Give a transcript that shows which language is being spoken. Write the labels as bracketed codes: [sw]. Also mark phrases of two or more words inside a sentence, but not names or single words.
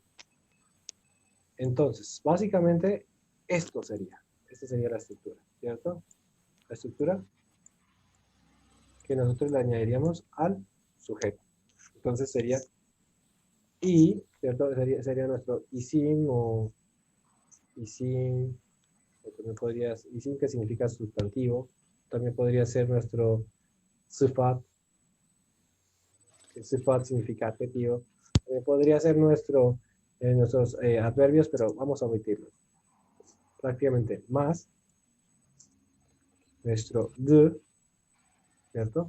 [es] Entonces, básicamente, esta sería la estructura, ¿cierto? La estructura que nosotros le añadiríamos al sujeto. Entonces sería y, ¿cierto? Sería nuestro isim o isim, o también podría, isim que significa sustantivo, también podría ser nuestro sifat, que sifat significa adjetivo, también podría ser nuestros adverbios, pero vamos a omitirlos. Prácticamente más nuestro de, ¿cierto?